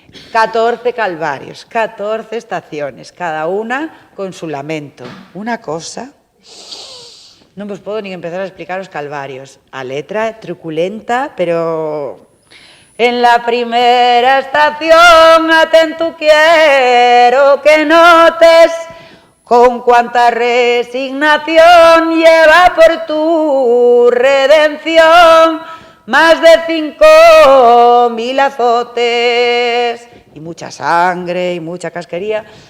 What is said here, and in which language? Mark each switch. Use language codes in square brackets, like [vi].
[es] 14 calvarios, 14 estaciones, cada una con su lamento. [gl] Unha cosa... Non vos podo nin empezar a explicar os calvarios. A letra é truculenta, pero... [es] En la primera estación, atento quiero que notes con cuánta resignación lleva por tu redención más de 5.000 azotes y mucha sangre y mucha casquería.